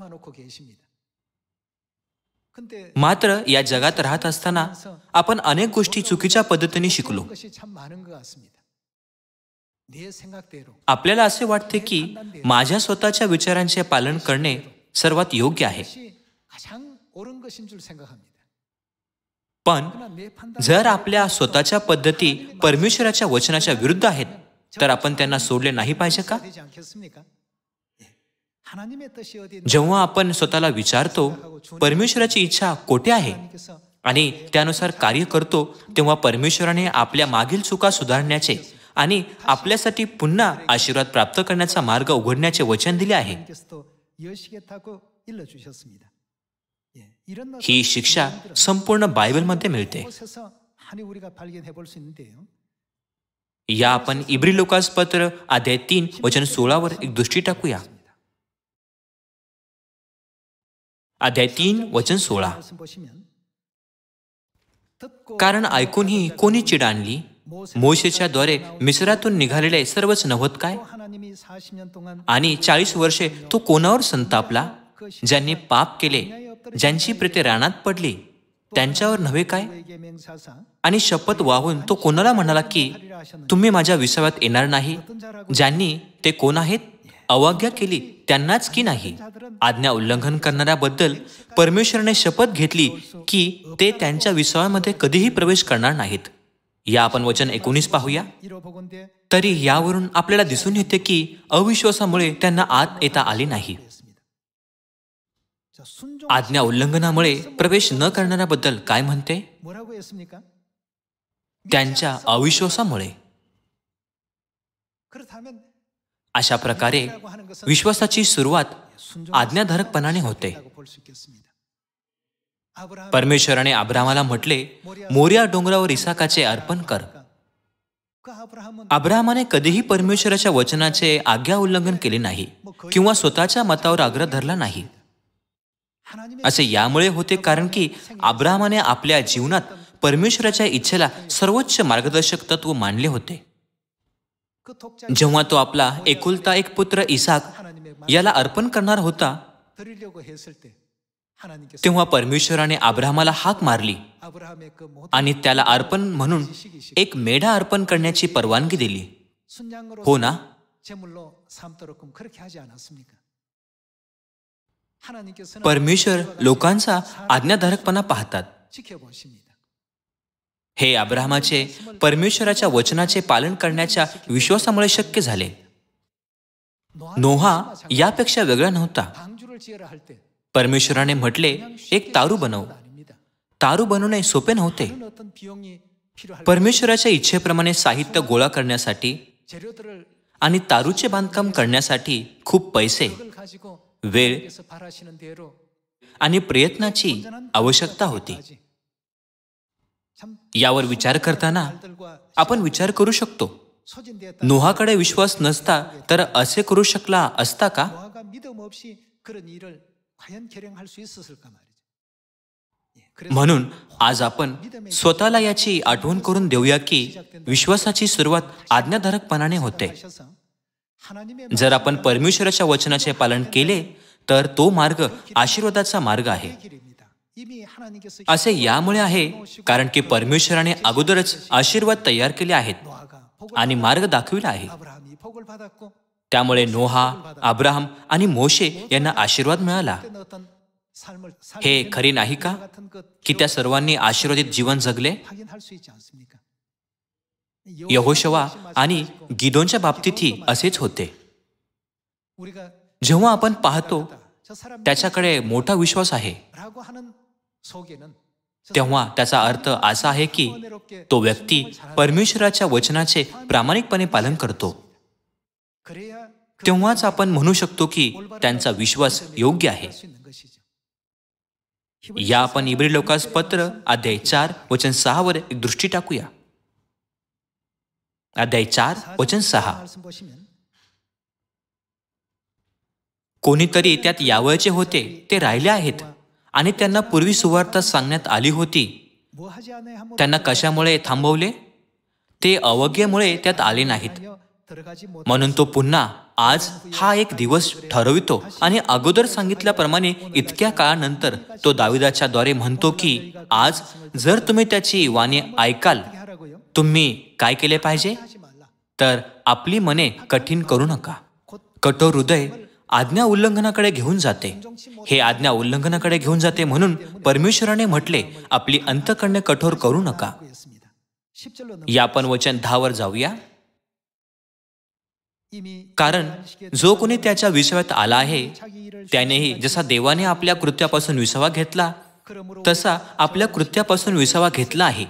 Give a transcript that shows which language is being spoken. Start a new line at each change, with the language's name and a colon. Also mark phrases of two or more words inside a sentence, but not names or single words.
Marathi: मात्र या जगात राहत असताना आपण अनेक गोष्टी चुकीच्या पद्धतीने शिकलो. आपल्याला असे वाटते की माझ्या स्वतःच्या विचारांचे पालन करणे सर्वात योग्य आहे.
Korean: 그것이 가장 옳은 것인 줄 생각합니다.
Marathi: पण जर आपल्या स्वतःच्या पद्धती परमेश्वराच्या वचनाच्या विरुद्ध आहेत, तर आपण त्यांना सोडले नाही पाहिजे का?
Korean: 되지 않겠습니까? 예. 하나님의 뜻이 어디
Marathi: जेव्हा आपण स्वतःला विचारतो परमेश्वराची इच्छा कोठे आहे
Korean: 하나님께서
Marathi: आणि त्यानुसार कार्य करतो, तेव्हा परमेश्वराने आपल्या मागील चुका सुधारण्याचे आणि आपल्यासाठी पुन्हा आशीर्वाद प्राप्त करण्याचा मार्ग उघडण्याचे वचन दिले आहे.
Korean: 하나님께서도 여시겠다고 일러주셨습니다. 예. 이런
Marathi: ही शिक्षा संपूर्ण बायबलमध्ये मिळते.
Korean: 곳에서 하나님 우리가 발견해 볼 수 있는데요.
Marathi: या आपण इब्री लोकास पत्र अध्याय 3 वचन 16 एक दृष्टी टाकूया. अध्याय 3 वचन 16.
Korean: 말씀 보시면 듣고
Marathi: कारण ऐकूनही कोणी चिड आणली? मोशेच्या द्वारे मिस्रातून निघालेले सर्वच नव्हत काय?
Korean: 또 하나님이 40년 동안
Marathi: आणि 40 वर्षे तो कोणावर संतापला? ज्यांनी पाप केले, ज्यांची प्रेते रानात पडली, त्यांच्यावर नव्हे काय?
Korean: 그에게 맹세하사
Marathi: आणि शपथ वाहून तो कोणाला म्हणाला की तुम्ही माझ्या विसाव्यात येणार नाही? ज्यांनी ते कोण आहेत? अवज्ञा केली त्यांनाच की नाही? आज्ञा उल्लंघन करणाऱ्याबद्दल परमेश्वराने शपथ घेतली की ते त्यांच्या विसाव्यामध्ये कधीही प्रवेश करणार नाहीत. या आपण वचन 19 पाहूया.
Korean: 이로 보건대
Marathi: तरी यावरून आपल्याला दिसून येते की अविश्वासामुळे त्यांना आत येता आले नाही.
Korean: 자, 순종
Marathi: आज्ञा उल्लंघनामुळे प्रवेश न करणाऱ्याबद्दल काय म्हणते?
Korean: 뭐라고 했습니까?
Marathi: त्यांच्या अविश्वासामुळे.
Korean: 그렇다면
Marathi: अशा प्रकारे
Korean: 라고 하는 것은
Marathi: विश्वासाची सुरुवात
Korean: 순종의
Marathi: आज्ञाधारकपणाने होते.
Korean: 시작이라고 볼 수 있겠습니다. 아브라함
Marathi: परमेश्वराने अब्रामाला म्हटले, मोरिया डोंगरावर इसाकाचे अर्पण कर.
Korean: 그 아브라함은
Marathi: अब्रामाने कधीही परमेश्वराच्या वचनाचे आज्ञा उल्लंघन केले नाही किंवा स्वतःच्या मतावर आग्रह धरला नाही.
Korean: 하나님의
Marathi: असे यामुळे होते कारण की अब्रामाने आपल्या जीवनात परमेश्वराच्या इच्छेला सर्वोच्च मार्गदर्शक तत्व मानले होते.
Korean: 그 독자
Marathi: जेव्हा तो आपला एकुलता एक पुत्र इसाक
Korean: 하나님의
Marathi: याला अर्पण करणार होता,
Korean: 드리려고 했을 때 하나님께서
Marathi: तेव्हा परमेश्वराने अब्रामाला हाक मारली
Korean: 아브라함의 그 모든
Marathi: आणि त्याला अर्पण म्हणून एक मेढा अर्पण करण्याची परवानगी दिली.
Korean: 순양으로
Marathi: हो ना?
Korean: 제물로 삼도록끔 그렇게 하지 않았습니까? 하나님께서는
Marathi: परमेश्वर लोकांचा आज्ञाधारकपणा पाहतात.
Korean: 지켜보십니다.
Marathi: हे अब्रामाचे परमेश्वराच्या वचनाचे पालन करण्याच्या विश्वासामुळे शक्य झाले. नोहा यापेक्षा वेगळा नव्हता.
Korean: 방주를 지으라 할 때
Marathi: परमेश्वराने म्हटले, एक तारू बनव.
Korean: 아닙니다.
Marathi: तारू बनवणे सोपे नव्हते.
Korean: 다른 어떤 비용이 필요할
Marathi: परमेश्वराच्या इच्छेप्रमाणे साहित्य गोळा करण्यासाठी
Korean: 재료들을
Marathi: आणि तारूचे बांधकाम करण्यासाठी खूप पैसे,
Korean: 그걸 가지고
Marathi: वेळ
Korean: 하나님께서 바라시는 대로
Marathi: आणि प्रयत्नाची आवश्यकता होती.
Korean: 참
Marathi: यावर विचार करताना
Korean: 말들과
Marathi: आपण विचार करू शकतो,
Korean: 소진되었다.
Marathi: नोहाकडे विश्वास नसता तर असे करू शकला असता का?
Korean: 노아가 믿음 없이 그런 일을 과연 결행할 수 있었을까 말이죠. 예, 그래서
Marathi: म्हणून आज आपण स्वतःला याची आठवण करून देऊया की विश्वासाची सुरुवात आज्ञाधारकपणाने होते.
Korean: 하셔서 하나님의
Marathi: जर आपण परमेश्वराच्या वचनाचे पालन केले तर तो मार्ग आशीर्वादाचा मार्ग आहे.
Korean: 길입니다. 이미 하나님께서
Marathi: असे यामुळे आहे कारण की परमेश्वराने अगोदरच आशीर्वाद तयार केले आहेत
Korean: 노아가 복을
Marathi: आणि मार्ग दाखविला आहे.
Korean: 아브라함이 복을 받았고
Marathi: त्यामुळे नोहा, अब्राहम आणि मोशे यांना आशीर्वाद मिळाला.
Korean: 그때는 어떤 삶을
Marathi: हे खरे नाही का
Korean: 같은 것
Marathi: की त्या सर्वांनी आशीर्वादित जीवन जगले?
Korean: 확인할 수 있지 않습니까?
Marathi: यहोशवा आणि गिदोनच्या बाबतीतही असेच होते.
Korean: 우리가
Marathi: जेव्हा आपण पाहतो
Korean: 저 사람
Marathi: त्याच्याकडे मोठा विश्वास आहे,
Korean: 라고 하는 속에는
Marathi: तेव्हा त्याचा अर्थ असा आहे की तो व्यक्ती परमेश्वराच्या वचनाचे प्रामाणिकपणे पालन करतो.
Korean: 그래야
Marathi: तेव्हाच आपण म्हणू शकतो की त्यांचा विश्वास योग्य आहे.
Korean: 수 있는 것이죠.
Marathi: या आपण इब्री लोकास पत्र अध्याय 4 वचन 6 वर एक दृष्टी टाकूया. अध्याय 4 वचन 6.
Korean: 말씀 보시면
Marathi: कोणीतरी त्यात यावयाचे होते ते राहिले आहेत आणि त्यांना पूर्वी सुवार्ता सांगण्यात आली होती.
Korean: 뭐 하지 않아야 한번
Marathi: त्यांना कशामुळे थांबवले? ते अवज्ञेमुळे त्यात आले नाहीत.
Korean: 들어가지 못
Marathi: म्हणून तो पुन्हा आज हा एक दिवस ठरवितो आणि अगोदर सांगितल्याप्रमाणे इतक्या काळानंतर तो दाविदाच्या द्वारे म्हणतो की आज जर तुम्ही त्याची वाणी ऐकाल,
Korean: 하라고요.
Marathi: तुम्ही काय केले पाहिजे?
Korean: 하지 말라.
Marathi: तर आपली मने कठीण करू नका.
Korean: 곧
Marathi: कठोर हृदय आज्ञा उल्लंघनाकडे घेऊन जाते. हे आज्ञा उल्लंघनाकडे घेऊन जाते म्हणून परमेश्वराने म्हटले, आपली अंतःकरणे कठोर करू नका. या आपण वचन 10 वर जाऊया. कारण जो कोणी त्याच्या विषयात आला आहे त्यानेही जसा देवाने आपल्या कृत्यापासून विसावा घेतला तसा आपल्या कृत्यापासून विसावा घेतला आहे.